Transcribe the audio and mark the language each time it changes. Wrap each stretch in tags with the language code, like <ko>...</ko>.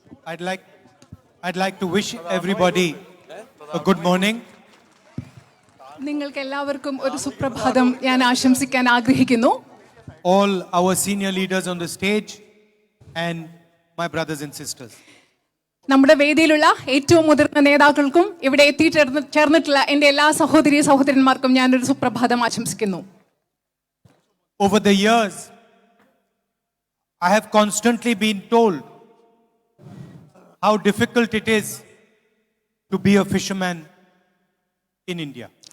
<en>I'd like to wish everybody a good morning.</en> <ml>നിങ്ങൾക്ക് എല്ലാവർക്കും ഒരു സുപ്രഭാതം ഞാൻ ആശംസിക്കാൻ ആഗ്രഹിക്കുന്നു.</ml> <en>All our senior leaders on the stage and my brothers and sisters.</en> <ml>നമ്മുടെ വേദിയിലുള്ള ഏറ്റവും മുതിർന്ന നേതാക്കൾക്കും ഇവിടെ എത്തിച്ചേർന്നിട്ടുള്ള എൻ്റെ എല്ലാ സഹോദരി സഹോദരന്മാർക്കും ഞാനൊരു സുപ്രഭാതം ആശംസിക്കുന്നു.</ml> <en>Over the years, I have constantly been told how difficult it is to be a fisherman in India.</en>